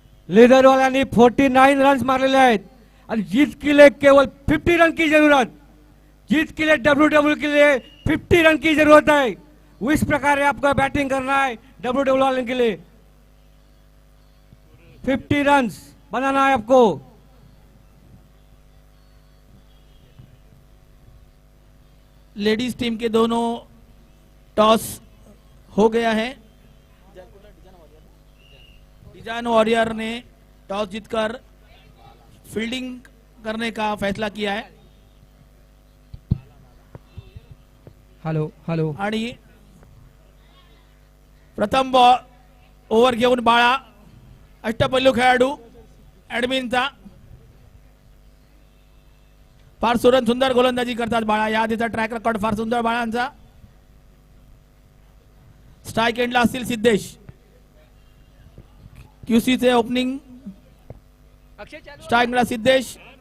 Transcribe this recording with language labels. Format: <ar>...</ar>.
<mr>लेदरवाल्यांनी 49 runs मारलेले आहेत आणि</mr> <hi>जीत के लिए केवल 50 रन की जरूरत. जीत के लिए WW के लिए 50 रन की जरूरत है. इस प्रकार आपको बैटिंग करना है WW वाले के लिए. 50 रन्स बनाना है आपको. लेडीज टीम के दोनों टॉस हो गया है. डिजाइन वॉरियर ने टॉस जीतकर फील्डिंग करने का फैसला किया है हेलो हेलो</hi> <mr>आणि प्रथम ओव्हर घेऊन बाळा अष्टपैलू खेळाडू ऍडमिनचा. फार सुंदर गोलंदाजी करतात बाळा. या आधीचा ट्रॅक रेकॉर्ड फार सुंदर बाळांचा. स्ट्राईक एंडला असतील सिद्धेश. क्यूसीचे ओपनिंग स्ट्राईक एंडला सिद्धेश.</mr>